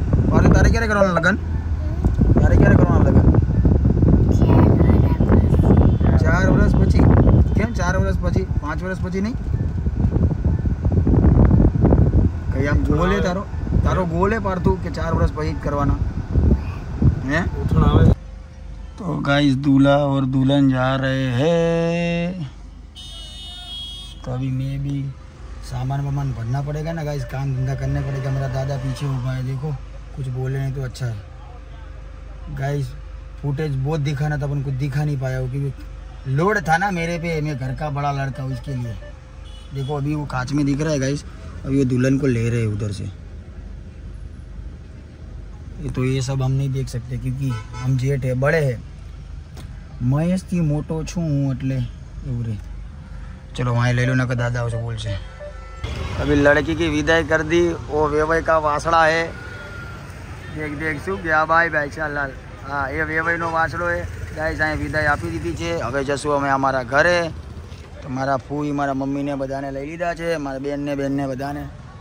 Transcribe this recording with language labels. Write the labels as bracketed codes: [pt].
[gu] પાર્થુ તારે ક્યારે કરવાના લગ્ન? તારે ક્યારે કરવાના લગ્ન? 4 વર્ષ પછી. કેમ 4 વર્ષ પછી? 5 વર્ષ પછી નહીં? કઈ આમ ગોલ હે તારો? તારો ગોલ હે પાર્થુ કે 4 વર્ષ પછી જ કરવાના है? [hi] तो गाइस दूल्हा और दुल्हन जा रहे हैं. तो अभी मैं भी सामान वामान भरना पड़ेगा ना गाइस, काम धंधा करने पड़ेगा. मेरा दादा पीछे हुआ है, देखो कुछ बोले नहीं तो अच्छा है. गाइस फुटेज बहुत दिखाना था, अपन कुछ दिखा नहीं पाया क्योंकि लोड था ना मेरे पे. मैं घर का बड़ा लड़का हूँ, इसके लिए. देखो अभी वो कांच में दिख रहा है गाइस. अभी वो दुल्हन को ले रहे हैं उधर से. तो ये सब हम नहीं देख सकते क्योंकि हम जेठ है, बड़े हैं. [gu] महेश थी मोटो छू हूँ એટલે એવું રે. [hi] चलो वहाँ ले लो ना, दादा से बोल से. अभी लड़की की विदाई कर दी. वो वेवाई का वासड़ा है. देख शू गया भाई भाई लाल. हाँ ये वेवाई नो वासड़ो है गाइस. [gu] અહીં વિદાય આપી દીધી છે. હવે જશું અમે અમારા ઘરે. તો મારા ફૂઈ મારા મમ્મીને બધાને લઈ લીધા છે, મારા બેનને બધાને.